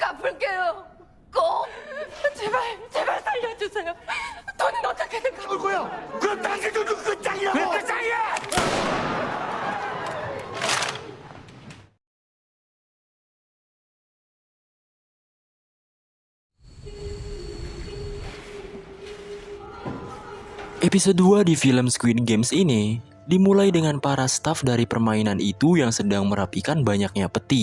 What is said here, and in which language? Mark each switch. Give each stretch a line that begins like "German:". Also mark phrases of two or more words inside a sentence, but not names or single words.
Korean: 갚을게요. 꼭 제발 제발 살려주세요. 돈은 어떻게든 올 거야. 그럼 당신도 그 짱이라고. 왜 짱이야?
Indonesian: Episode 2 di film Squid Games ini dimulai dengan para staf dari permainan itu yang sedang merapikan banyaknya peti.